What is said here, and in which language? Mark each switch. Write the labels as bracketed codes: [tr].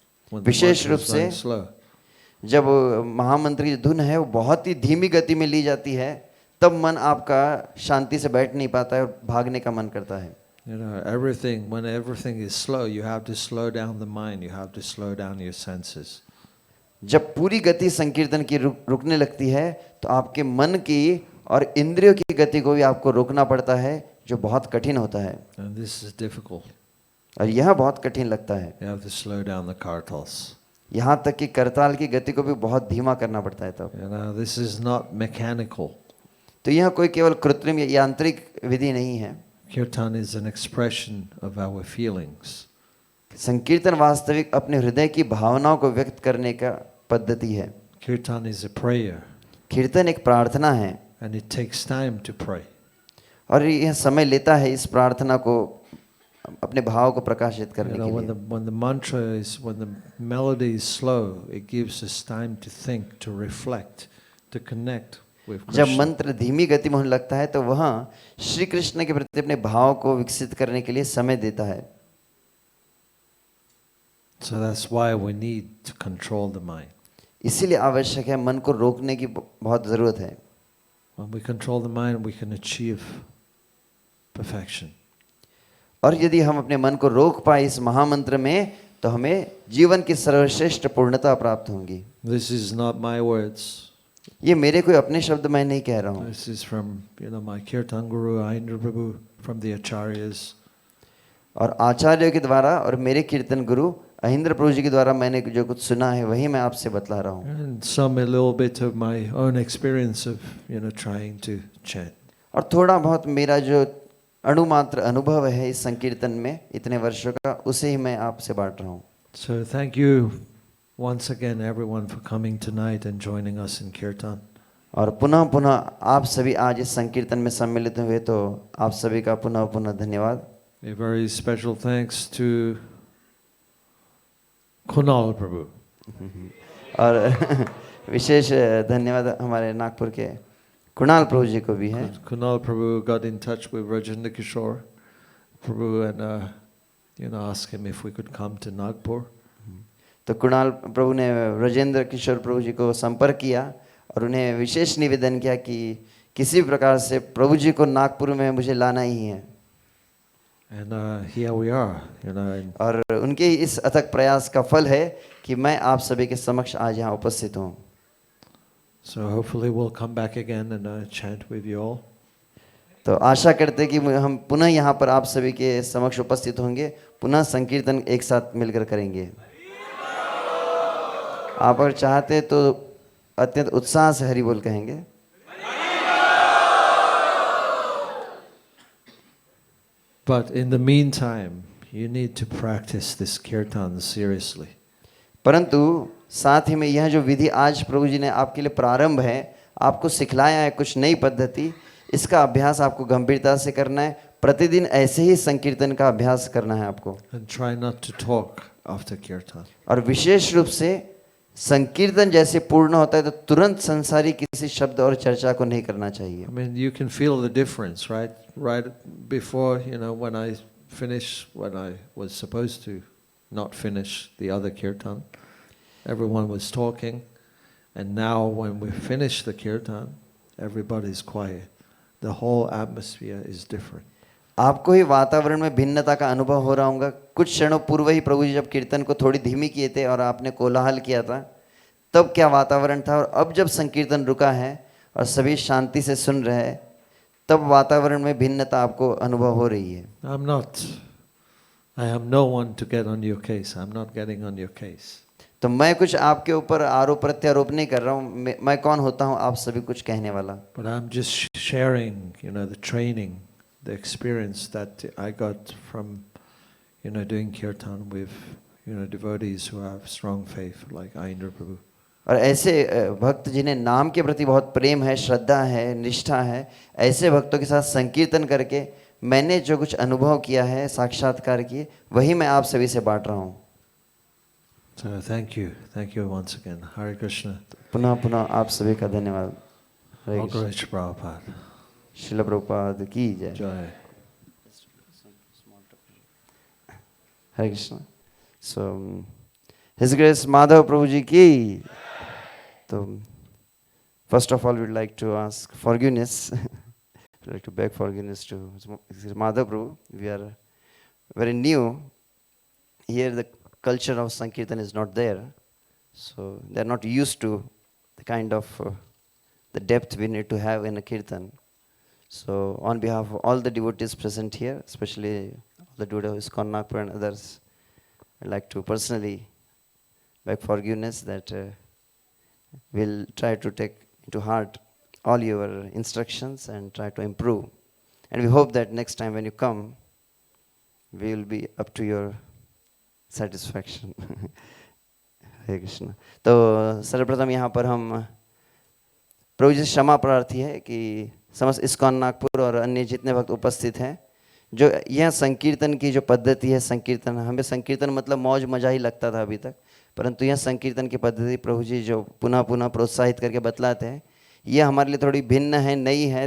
[en] When the [hi] wishes [en] mantra [hi] रूप [en] is going [hi] से [en] slow. [hi] जब महामंत्र की धुन है वो बहुत ही धीमी गति में ली जाती है, तब मन आपका शांति से बैठ नहीं पाता है और भागने का मन करता है। [en] When everything is slow, you have to slow down the mind, you have to slow down your senses. [hi] जब पूरी गति संकीर्तन की रुकने लगती है तो आपके मन की और इंद्रियों की गति को भी आपको रोकना पड़ता है, जो बहुत कठिन होता है। [en] And this is difficult. [hi] और यह बहुत कठिन लगता है। [en] You have to slow down the kartals. [hi] यहाँ तक कि करताल की गति को भी बहुत धीमा करना पड़ता है तब। [en] This is not mechanical. [hi] तो यह कोई केवल कृत्रिम या यांत्रिक विधि नहीं है। [en] Kirtan is an expression of our feelings. [hi] संकीर्तन वास्तविक अपने हृदय की भावनाओं को व्यक्त करने का पद्धति है। [en] Kirtan is a prayer. [hi] कीर्तन एक प्रार्थना है। [en] And it takes time to pray. [hi] और यह समय लेता है इस प्रार्थना को अपने भाव को प्रकाशित करने के लिए। [en] When the melody is slow, it gives us time to think, to reflect, to connect with Krishna. [hi] जब मंत्र धीमी गति में होने लगता है तो वह श्री कृष्ण के प्रति अपने भाव को विकसित करने के लिए समय देता है। [en] So that's why we need to control the mind. [hi] इसीलिए आवश्यक है मन को रोकने की बहुत जरूरत है। [en] When we control the mind, we can achieve perfection. [hi] और यदि हम अपने मन को रोक पाए इस महामंत्र में तो हमें जीवन की सर्वश्रेष्ठ पूर्णता प्राप्त होगी। [en] This is not my words. [hi] ये मेरे कोई अपने शब्द मैं नहीं कह रहा हूँ। [en] This is from my Kirtan Guru Ayendra Prabhu, from the Acharyas. [hi] और आचार्यों के द्वारा और मेरे कीर्तन गुरु अहिंद्र प्रभु जी के द्वारा मैंने जो कुछ सुना है वही मैं आपसे बतला रहा हूँ। [en] And some a little bit of my own experience of trying to chant. [hi] और थोड़ा बहुत मेरा जो अणुमात्र अनुभव है इस संकीर्तन में इतने वर्षों का, उसे ही मैं आपसे बांट रहा हूँ। [en] So thank you once again everyone for coming tonight and joining us in Kirtan. [hi] और पुनः पुनः आप सभी आज इस संकीर्तन में सम्मिलित हुए, तो आप सभी का पुनः पुनः धन्यवाद। [en] A very special thanks to Kunal Prabhu. [hi] और विशेष धन्यवाद हमारे नागपुर के कुणाल प्रभु जी को भी है। [en] Kunal Prabhu got in touch with Rajendra Kishore Prabhu and asked him if we could come to Nagpur. [hi] तो कुणाल प्रभु ने राजेंद्र किशोर प्रभु जी को संपर्क किया और उन्हें विशेष निवेदन किया कि किसी भी प्रकार से प्रभु जी को नागपुर में मुझे लाना ही है। [en] And here we are, and [hi] और उनके इस अथक प्रयास का फल है कि मैं आप सभी के समक्ष आज यहाँ उपस्थित हूँ। [en] so hopefully we'll come back again and chant with you all. [hi] तो आशा करते कि हम पुनः यहाँ पर आप सभी के समक्ष उपस्थित होंगे, पुनः संकीर्तन एक साथ मिलकर करेंगे। आप अगर चाहते तो अत्यंत उत्साह से हरि बोल कहेंगे। [en] But in the meantime, you need to practice this kirtan seriously. [hi] परंतु साथ ही में यह जो विधि आज प्रभु जी ने आपके लिए प्रारंभ है, आपको सिखलाया है कुछ नई पद्धति, इसका अभ्यास आपको गंभीरता से करना है। प्रतिदिन ऐसे ही संकीर्तन का अभ्यास करना है आपको। [en] And try not to talk after kirtan. [hi] और विशेष रूप से संकीर्तन जैसे पूर्ण होता है तो तुरंत संसारी किसी शब्द और चर्चा को नहीं करना चाहिए। [en] I mean, you can feel the difference, right? Right before, when I finished what I was supposed to not finish the other kirtan, everyone was talking, and now when we finish the kirtan, everybody's quiet. The whole atmosphere is different. [hi] आपको ही वातावरण में भिन्नता का अनुभव हो रहा होगा। कुछ क्षणों पूर्व ही प्रभु जी जब कीर्तन को थोड़ी धीमी किए थे और आपने कोलाहल किया था, तब क्या वातावरण था, और अब जब संकीर्तन रुका है और सभी शांति से सुन रहे हैं, तब वातावरण में भिन्नता आपको अनुभव हो रही है। [en] I am no one to get on your case. I'm not getting on your case. [hi] तो मैं कुछ आपके ऊपर आरोप प्रत्यारोप नहीं कर रहा हूँ, मैं कौन होता हूँ आप सभी कुछ कहने वाला। [en] But I'm just sharing, the training, the experience that I got from, doing kirtan with, devotees who have strong faith like Ayendra Prabhu. [hi] और ऐसे भक्त जिन्हें नाम के प्रति बहुत प्रेम है, श्रद्धा है, निष्ठा है, ऐसे भक्तों के साथ संकीर्तन करके मैंने जो कुछ अनुभव किया है, साक्षात्कार किए, वही मैं आप सभी से बांट रहा हूँ। [en] So thank you once again. Hare Krishna. [hi] पुनः पुनः आप सभी का धन्यवाद। हरे [en] All [hi] Krishna. [en] glory to Prabhupada. [hi] Srila Prabhupada की जय। Jai. हरे Krishna. [en] So His Grace [hi] Madhav प्रभु जी की। तो [en] first of all we would like to ask forgiveness. We'd like to beg forgiveness to Madhav Prabhu. We are very new here. The culture of Sankirtan is not there, so they are not used to the kind of the depth we need to have in a kirtan. So on behalf of all the devotees present here, especially the devotees of ISKCON Nagpur and others, I'd like to personally beg forgiveness that we'll try to take into heart all your instructions and try to improve. And we hope that next time when you come, we will be up to your satisfaction. [hi] हरे कृष्ण। तो सर्वप्रथम यहाँ पर हम प्रभु जी से क्षमा प्रार्थी है कि समस्त इस्कॉन नागपुर और अन्य जितने भक्त उपस्थित हैं, जो यह संकीर्तन की जो पद्धति है, संकीर्तन हमें संकीर्तन मतलब मौज मजा ही लगता था अभी तक, परंतु यह संकीर्तन की पद्धति प्रभु जी जो पुनः पुनः प्रोत्साहित करके बतलाते हैं, यह हमारे लिए थोड़ी भिन्न है, नई है।